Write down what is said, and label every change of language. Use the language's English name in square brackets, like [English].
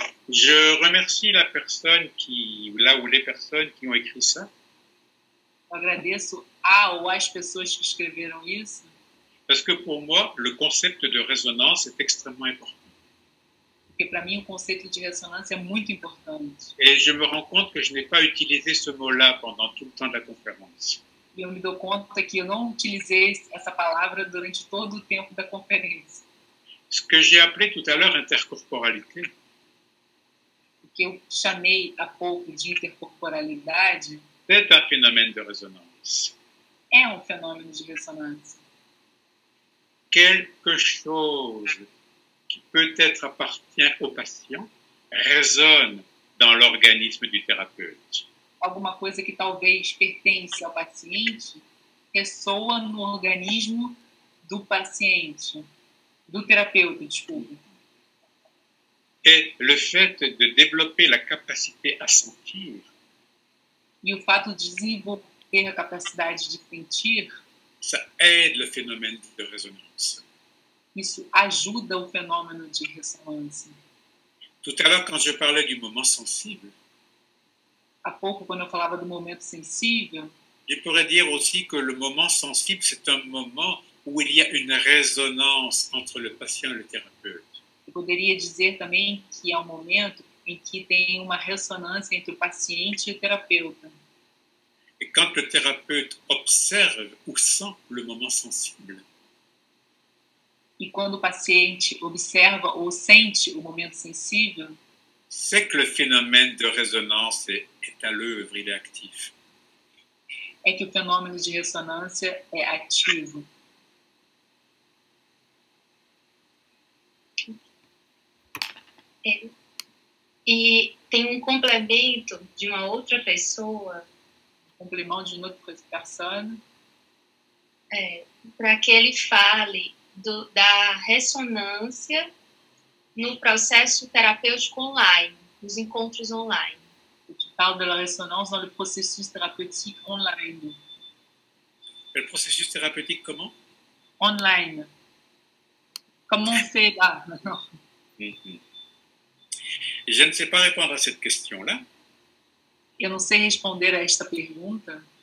[French] Je remercie la personne là ou les personnes qui ont écrit ça. [Portuguese] Eu agradeço a ou as pessoas que escreveram isso. [French] Parce que pour moi, le concept de résonance est extrêmement important. [Portuguese] Porque para mim o conceito de ressonância é muito importante. [French] Et je me rends compte que je n'ai pas utilisé ce mot-là pendant tout le temps de la conférence. [Portuguese] E eu me dou conta que eu não utilizei essa palavra durante todo o tempo da conferência. [French] Ce que j'ai appelé tout à l'heure intercorporalité. [Portuguese] O que eu chamei há pouco de intercorporalidade [French] C'est un phénomène de résonance. [Portuguese] É um fenômeno de ressonância. [French] Quelque chose qui peut-être appartient au patient résonne dans l'organisme du thérapeute. [Portuguese] Alguma coisa que talvez pertence ao paciente ressoa no organismo do paciente, do terapeuta, desculpa. [French] Et le fait de développer la capacité à sentir, [Portuguese] E o fato de desenvolver a capacidade de sentir, [French] ça aide le phénomène de résonance. [Portuguese] isso ajuda o fenômeno de ressonância. [French] Tout à l'heure, quand je parlais du moment sensible, [Portuguese] Há pouco, quando eu falava do momento sensível, [French] je pourrais dire aussi que le moment sensible, c'est un moment où il y a une résonance entre le patient et le thérapeute. [Portuguese] eu poderia dizer também que é um momento em que tem uma ressonância entre o paciente e o terapeuta. [French] Et quand le thérapeute observe ou sent le moment sensible, [Portuguese] E quando o paciente observa ou sente o momento sensível, [French] c'est que le phénomène de résonance est à l'œuvre, il est actif. [Portuguese] é que o fenômeno de ressonância é ativo. E tem um complemento de uma outra pessoa, [French] Complément d'une autre personne, [Portuguese] para que ele fale da ressonância no processo terapêutico online, nos encontros online. [French] tu parles de la résonance dans le processus thérapeutique online. Le processus thérapeutique, comment? Online. Comment on fait là maintenant? Je ne sais pas répondre à cette question-là. [Portuguese] Eu não sei responder a esta pergunta,